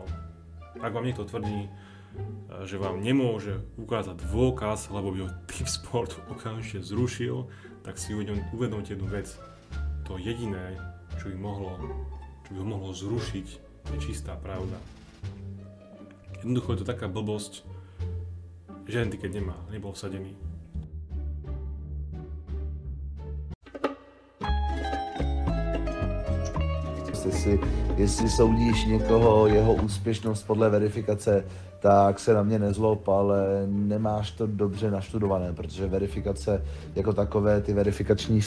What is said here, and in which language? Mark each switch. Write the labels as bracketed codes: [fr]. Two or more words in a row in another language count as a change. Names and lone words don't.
[sk] Ak vám niekto tvrdí, že vám nemôže ukázať dôkaz, lebo by ho Tipsport okamžite zrušil, tak si uvedomte jednu vec. To jediné, čo by ho mohlo zrušiť, je čistá pravda. Jednoducho je to taká blbosť, že ten tiket nebol vsadený. [cs] Jestli soudíš někoho, jeho úspěšnost podle verifikace, tak se na mě nezlob, ale nemáš to dobře naštudované, protože verifikace jako takové, ty verifikační